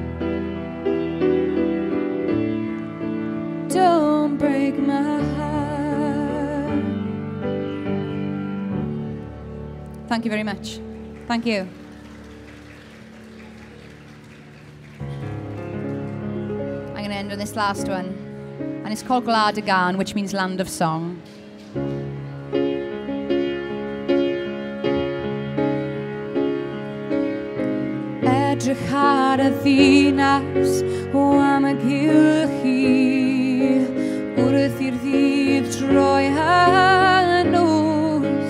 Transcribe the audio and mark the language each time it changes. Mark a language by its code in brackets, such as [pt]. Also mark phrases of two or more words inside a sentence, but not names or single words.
[en] Don't break my heart. Thank you very much. Thank you. I'm going to end on this last one, and it's called Gwlad y Gân, which means land of song. [cy] Edrych ar y ddinas o am y gylchu, wrth i'r ddydd troi a nos.